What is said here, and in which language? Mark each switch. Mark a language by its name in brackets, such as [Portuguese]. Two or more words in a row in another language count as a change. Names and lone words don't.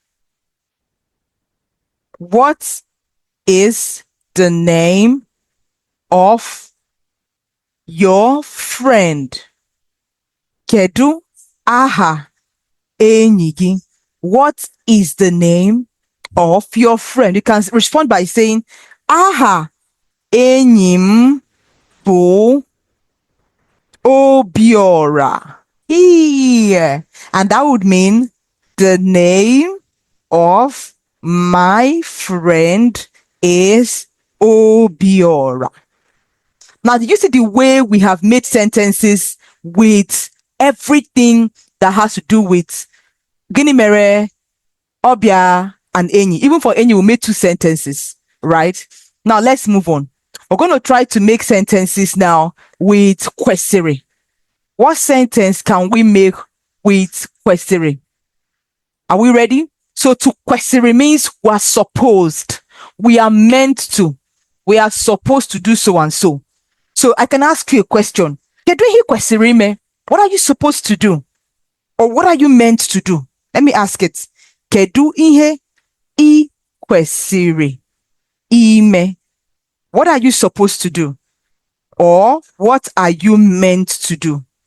[English] What is the name of your friend? [Igbo] Kedu aha enyi gị? [English] What is the name of your friend? You can respond by saying, [Igbo] aha enyi m bụ Obiora. [English] Yeah. And that would mean, the name of my friend is Obiora. Now, do you see the way we have made sentences with everything that has to do with [Igbo] gịnị mere, [English] ỌBỊA, and enyi? Even for enyi, we made 2 sentences, right? Now, let's move on. We're going to try to make sentences now with kwesịrị. What sentence can we make with kwesịrị? Are we ready? So, to kwesịrị means we are supposed. We are meant to. We are supposed to do so and so. So I can ask you a question. [Igbo] Kedu ihe kwesịrị ime? [English] What are you supposed to do? Or what are you meant to do? Let me ask it. [Igbo] Kedu ihe I kwesịrị ime? [English] What are you supposed to do? Or what are you meant to do?